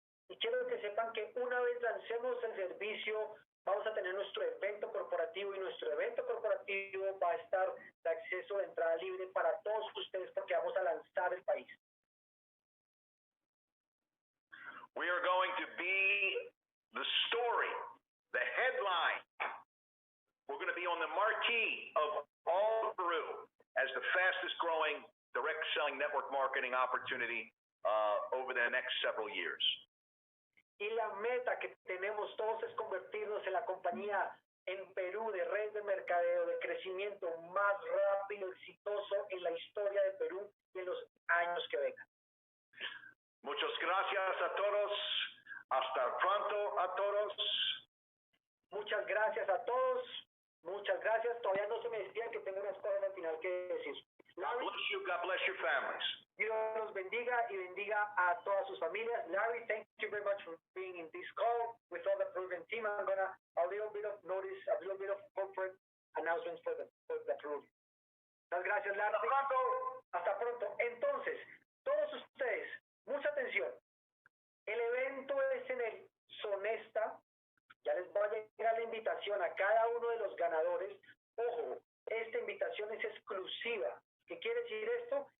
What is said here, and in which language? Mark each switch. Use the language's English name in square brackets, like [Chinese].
[Spanish] Y quiero que sepan que una vez lancemos el servicio, vamos a tener nuestro evento corporativo, y nuestro evento corporativo va a estar de acceso de entrada libre para todos ustedes, porque vamos a lanzar el país. [English] We are going to be the story, the headline. We're going to be on the marquee of all of Peru as the fastest growing direct selling network marketing opportunity over the next several years. [Spanish] Y la meta que tenemos todos es convertirnos en la compañía en Perú de red de mercadeo, de crecimiento más rápido, exitoso en la historia de Perú y en los años que vengan. Muchas gracias a todos. Hasta pronto a todos. Muchas gracias a todos. Muchas gracias. Todavía no se me despidan, que tengo unas cosas al final que decir. [English] God bless you. God bless your families. [Spanish] Dios los bendiga y bendiga a todas sus familias. [English] Larry, thank you very much for being in this call with all the Peruvian team. I'm gonna a little bit of corporate announcements for the Peruvian. [Spanish] Muchas gracias, Larry. Hasta pronto. Hasta pronto. Entonces, todos ustedes, mucha atención. El evento es en el Sonesta. Ya les voy a llegar la invitación a cada uno de los ganadores. Ojo, esta invitación es exclusiva. ¿Qué quiere decir esto?